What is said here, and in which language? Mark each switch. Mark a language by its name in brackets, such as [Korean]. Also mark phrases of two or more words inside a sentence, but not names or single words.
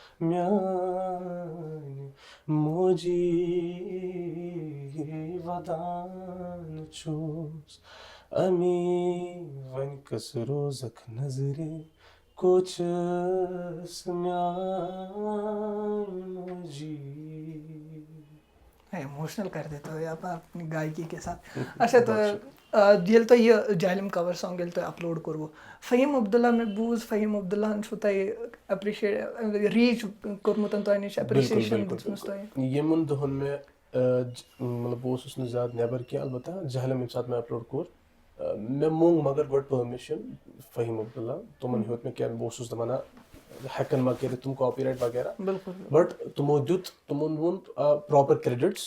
[Kashmiri] میانہِ موجی ودان چھُس امی وۄنۍ کٔژ روزکھ نظرِ کو چھس میانہِ موجی. [Urdu] ایموشنل کر دیتے ہو آپ اپنی گائکی کے ساتھ. [Kashmiri] اچھا تو ییٚلہِ تۄہہِ یہِ جہلم کور سانگ ییٚلہِ تۄہہِ اپلوڈ کوٚروٕ فہیٖم عبداللہ مےٚ بوٗز فہیٖم عبداللہن چھُو تۄہہِ ایپرِشیٹ ریٖچ کوٚرمُت تۄہہِ نِش ایپرِشیشن دِژمٕژ تۄہہِ. یِمن دۄہن مےٚ مطلب بہٕ اوسُس نہٕ زیادٕ نٮ۪بر کینٛہہ البتہ جہلم ییٚمہِ ساتہٕ مےٚ اپلوڈ کوٚر مےٚ موٚنگ مگر گۄڈٕ پٔرمِشن فہیٖم عبداللہ تِمن ہیوٚت مےٚ کینٛہہ بہٕ اوسُس دپان نہ ہٮ۪کن ما کٔرِتھ تِم کاپی رایٹ وغیرہ بٹ تِمو تِمن ووٚن [English] proper credits